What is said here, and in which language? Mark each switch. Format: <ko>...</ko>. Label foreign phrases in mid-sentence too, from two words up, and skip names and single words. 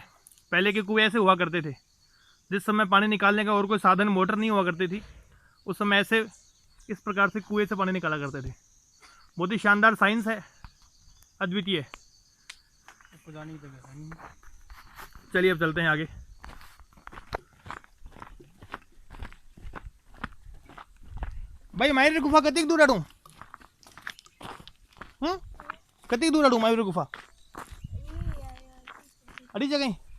<hi>पहले के कुएं ऐसे हुआ करते थे। जिस समय पानी निकालने का और कोई साधन, मोटर नहीं हुआ करती थी, उस समय ऐसे इस प्रकार से कुएं से पानी निकाला करते थे। बहुत ही शानदार साइंस है, अद्वितीय। चलिए अब चलते हैं आगे।</hi> <kfy>भाई मायरे गुफा कति दूर हटूं? कति दूर हटूं मायरे गुफा? अड़ी जगह।</kfy>